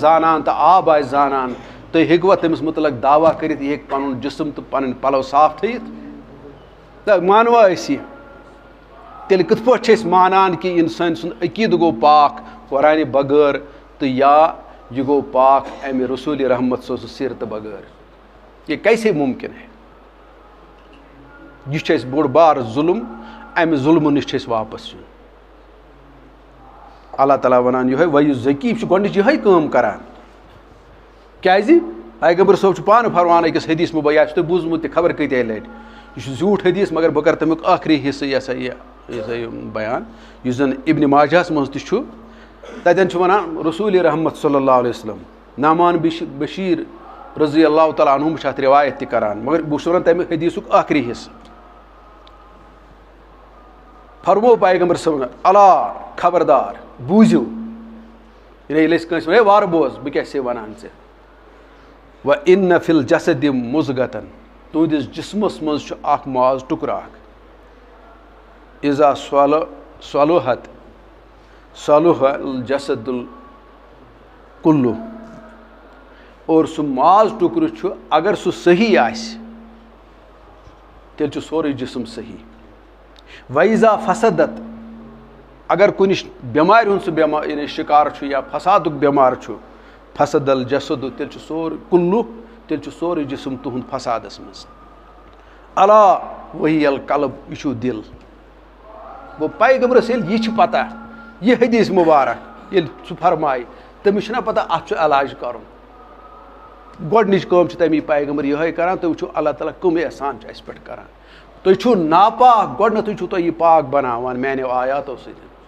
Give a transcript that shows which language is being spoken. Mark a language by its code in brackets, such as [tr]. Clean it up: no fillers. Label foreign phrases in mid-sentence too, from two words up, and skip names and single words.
[ks] زانان تہٕ آب آسہِ زانان تُہۍ ہیٚکوا تٔمِس مُتعلق دعوا کٔرِتھ یہِ ہیٚکہِ پنُن جسم تہٕ پنٕنۍ پلو صاف تھٲیِتھ تہٕ مانوا أسۍ یہِ تیٚلہِ کِتھ پٲٹھۍ چھِ أسۍ مانان کہِ اِنسان سُنٛد عقیٖدٕ گوٚو پاک قرآنہِ بغٲر تہٕ یا یہِ گوٚو پاک امہِ رسوٗلِ رحمت سٕنٛز سیٖرتہٕ بغٲر یہِ [ur] کیسے مُمکِن ہے [ks] یہِ چھُ اَسہِ بوٚڑ بارٕ ظُلم امہِ ظُلمہٕ نِش چھِ أسۍ واپس یُن اللہ تعالیٰ ونان یِہوے ویُس ذکی چھُ گۄڈنِچ یِہوے کٲم کران کیازِ پیغمبر صٲب چھُ پانہٕ فرمان أکِس حدیٖث مُبیّن آسہِ تۄہہِ بوٗزمُت تہِ خبر کۭتیاہ لٹہِ یہِ چھُ زیوٗٹھ حدیٖث مگر بہٕ کرٕ تمیُک ٲخری حصہٕ یہِ بیان یُس زن ابنِ ماجہس منٛز تہِ چھُ تتٮ۪ن چھُ ونان رسوٗلِ رحمت [ar] صلی اللہ علیہ وسلم [ks] نعمان بشیٖر [ar] رضی اللہ تعالیٰ عنہُم [ks] چھِ اتھ رِوایت تہِ کران مگر بہٕ چھُس ونان تمہِ حدیٖثُک ٲخری حصہٕ فرمو پیغمبر صٲبن اللہ خبردار بوٗزِو ییٚلہِ أسۍ کٲنٛسہِ وَنو ہے وارٕ بوز بہٕ کیاہ چھُسے وَنان ژےٚ [ar] وَإِنَّ فِی الجَسَدِ مُضغَةً [ks] تُہنٛدِس جسمس منٛز چھُ اکھ ماز ٹُکرٕ اکھ [ar] اِذا صلُحت صلُح الجسد الکُلُّ [ks] اور سُہ ماز ٹُکرٕ چھُ اگر سُہ صحیح آسہِ تیٚلہِ چھُ سورُے جسم صحیح [ar] وَإِذا فَسَدت [ks] اگر کُنہِ بٮ۪مارِ ہُنٛد سُہ یعنی شِکار چھُ یا فسادُک بٮ۪مار چھُ [ar] فسد الجسد [ks] تیٚلہِ چھُ سورُے کُلُّ تیٚلہِ چھُ سورُے جسم تُہُنٛد فسادس منٛز [ar] اللہ وہی القلب [ks] یہِ چھُ دِل گوٚو پیغمبرس ییٚلہِ یہِ چھِ پتہ یہِ حدیٖث مُبارک ییٚلہِ سُہ فرمایہِ تٔمِس چھُنہ پتہ اتھ چھُ علاج کرُن گۄڈنِچ کٲم چھِ تمی پیغمبر یِہوے کران تُہۍ وٕچھِو اللہ تعالیٰ کٕم احسان چھِ اسہِ پٮ۪ٹھ کران تُہۍ چھِو ناپاک گۄڈنیٚتھٕے چھُو تُہۍ یہِ پاک بناوان میانیو آیاتو سۭتۍ